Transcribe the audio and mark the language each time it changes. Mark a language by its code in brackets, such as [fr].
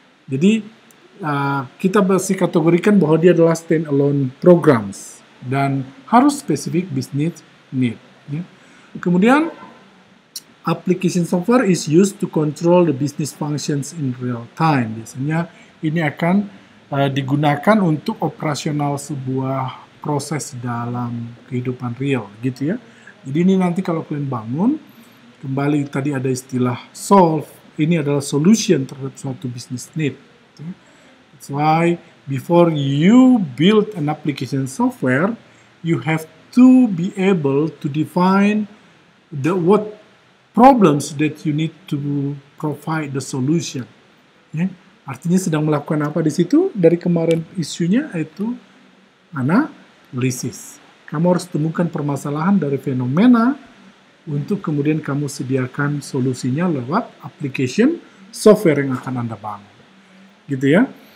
[id] Jadi kita masih kategorikan bahwa dia adalah stand-alone programs dan harus specific business need. Ya. [en] Kemudian application software is used to control the business functions in real time. [id] Biasanya ini akan digunakan untuk operasional sebuah proses dalam kehidupan real gitu ya. Jadi ini nanti kalau kalian bangun, kembali tadi ada istilah solve, ini adalah solution terhadap suatu business need. [en] That's why before you build an application software, you have to be able to define what problems that you need to provide the solution. [id] Ya. Artinya sedang melakukan apa di situ? Dari kemarin isunya itu analisis. Kamu harus temukan permasalahan dari fenomena untuk kemudian kamu sediakan solusinya lewat application software yang akan Anda bangun. Gitu ya.